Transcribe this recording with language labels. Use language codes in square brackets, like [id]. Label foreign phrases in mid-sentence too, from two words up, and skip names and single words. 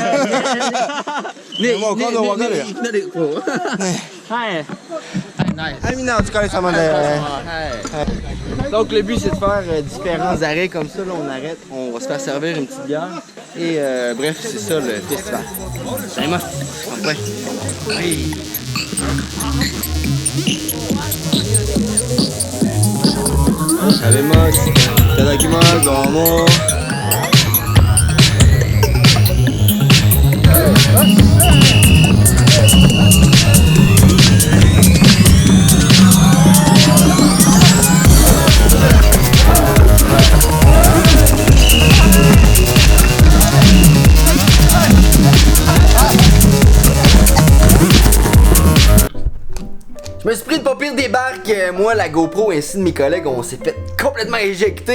[ja] ね、もう今度わかるよ。はい。はい、みんなお疲れ様です。 [fr] Donc le but c'est de faire différents arrêts comme ça, là on arrête, on va se faire servir une petite bière et bref c'est ça le festival. Salut moi, enfin. Oui. Salut moi, [ja] いただきます、どうも. [fr] Je me suis pris une pas pire débarque, moi, la GoPro ainsi de mes collègues, on s'est fait complètement éjecter.